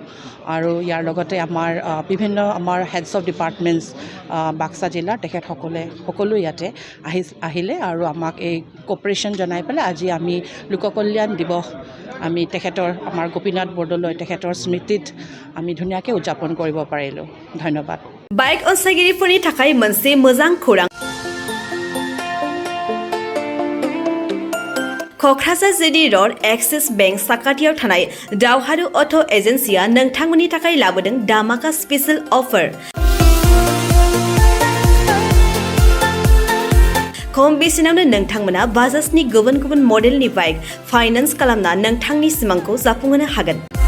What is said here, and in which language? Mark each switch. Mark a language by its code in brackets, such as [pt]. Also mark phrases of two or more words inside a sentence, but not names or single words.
[as] আৰু ইয়াৰ লগতে আমাৰ বিভিন্ন আমাৰ [en] heads of departments [as] বাক্সা জিলাৰ সকলো ইয়াতে আহিলে আৰু আমাক এই কোঅপাৰেশ্যন জনাই পেলাই আজি আমি লোক কল্যাণ দিৱস আমি আমাৰ গোপীনাথ বৰদলৈ তেখেতৰ স্মৃতিত আমি ধুনীয়াকৈ উদযাপন কৰিব পাৰিলোঁ। ধন্যবাদ। [brx] बाइक अनसायगिरिफोरनि थाखाय मोनसे मोजां खौरां। क'क्राझार जिडी र'ड एक्सिस बेंक साखाथियाव थानाय दावहारु अट' एजेन्सिया नोंथांमोननि थाखाय लाबोदों दामाका [en] special offer. [brx] खम बेसेनावनो नोंथांमोना बाजाजनि गुबुन गुबुन मडेलनि [en] bike finance [brx] खालामना नोंथांनि सिमांखौ जाफुंहोनो हागोन।